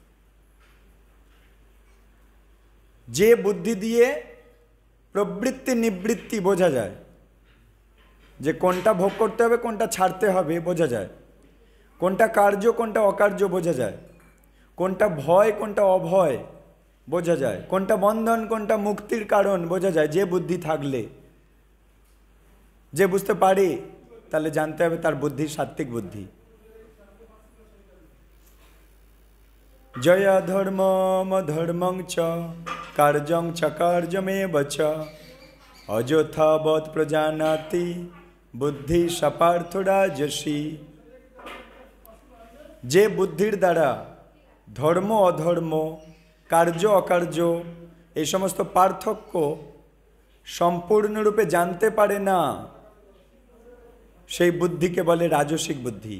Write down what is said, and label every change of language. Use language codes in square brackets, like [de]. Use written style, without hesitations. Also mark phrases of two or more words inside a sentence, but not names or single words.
[bn] যে বুদ্ধি দিয়ে প্রবৃত্তি নিবৃত্তি বোঝা যায়, যে কোনটা ভোগ করতে হবে কোনটা ছাড়তে হবে বোঝা যায়, কোনটা কার্য কোনটা অকার্য বোঝা যায়, কোনটা ভয় কোনটা অভয় বোঝা যায়, কোনটা বন্ধন কোনটা মুক্তির কারণ বোঝা যায়। যে বুদ্ধি থাকলে, যে বুঝতে পারে, তাহলে জানতে হবে তার বুদ্ধি সাত্ত্বিক বুদ্ধি। [sa] জয়া ধর্মম ধর্মং চ কার্যং চ কার্যমেব চ অযথাবৎ প্রজানাতি বুদ্ধি সপার্থ রাজসী। [bn] যে বুদ্ধির দ্বারা ধর্ম অধর্ম, কার্য অকার্য, এই সমস্ত পার্থক্য সম্পূর্ণরূপে জানতে পারে না, সেই বুদ্ধিকে বলে রাজসিক বুদ্ধি।